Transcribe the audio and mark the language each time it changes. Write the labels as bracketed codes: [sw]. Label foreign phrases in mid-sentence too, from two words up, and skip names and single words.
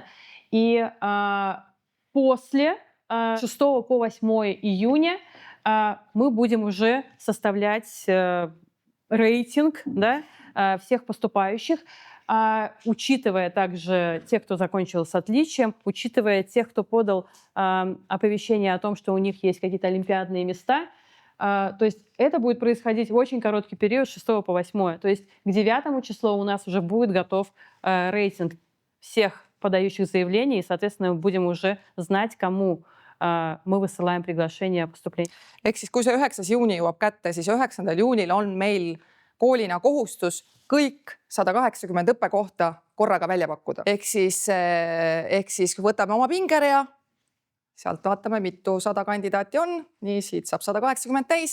[ru] И после 6 по 8 июня мы будем уже составлять рейтинг, да, всех поступающих, учитывая также тех, кто закончил с отличием, учитывая тех, кто подал оповещение о том, что у них есть какие-то олимпиадные места. То есть это будет происходить в очень короткий период, 6 по 8. То есть к 9 числу у нас уже будет готов рейтинг всех подающих заявлений, и, соответственно, мы будем уже знать, кому мы высылаем приглашение о поступлении. [et] Ehk siis, kui see 9. juuni jõuab kätte, siis 9. juunil on meil koolina kohustus kõik 180 õppekohta korraga välja pakkuda. Ehk siis võtame oma pingerea, sealt vaatame, mitu 100 kandidaati on, nii siit saab 180 täis.